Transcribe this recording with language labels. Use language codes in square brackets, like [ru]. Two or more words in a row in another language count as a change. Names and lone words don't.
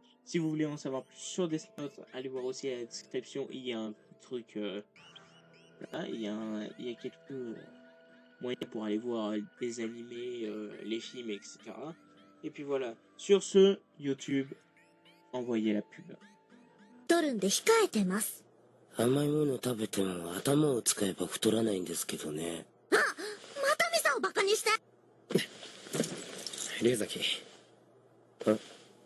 [fr] Si vous voulez en savoir plus sur Death Note, allez voir aussi à la description, il y a un petit truc, là, il y a quelques moyens pour aller voir les animés, les films, etc. Et puis voilà, sur ce, YouTube, envoyez la pub. [ja] 取るんで控えてます。甘いもの食べても頭を使えば太らないんですけどね。あ、またミサをバカにして。龍崎。あ